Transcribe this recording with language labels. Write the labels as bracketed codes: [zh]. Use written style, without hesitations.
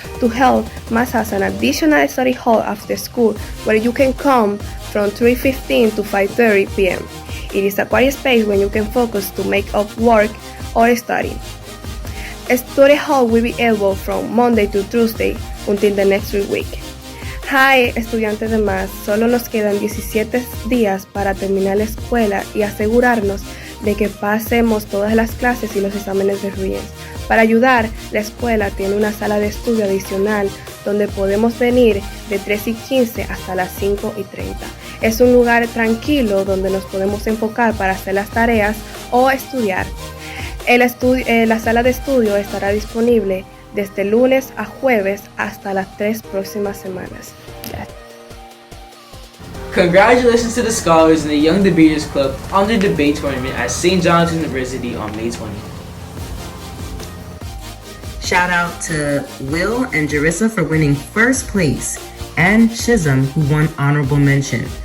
[en] To help, MAST has an additional study hall after school where you can come from 3:15 to 5:30 p.m. It is a quiet space where you can focus to make up work or study. A study hall will be available from Monday to Tuesday until the next week. [es] Hi, estudiantes de MAST, solo nos quedan 17 días para terminar la escuela y asegurarnos de que pasemos todas las clases y los exámenes de Regents. Para ayudar, la escuela tiene una sala de estudio adicional donde podemos venir de 3:15 hasta las 5:30. Es un lugar tranquilo donde nos podemos enfocar para hacer las tareas o estudiar. La sala de estudio estará disponible desde lunes a jueves hasta las 3 próximas semanas. Gracias. [en] Congratulations to the scholars in the Young Debaters Club on their debate tournament at St. John's University on May 20th. Shout out to Will and Jarissa for winning first place, and Shizam who won honorable mention.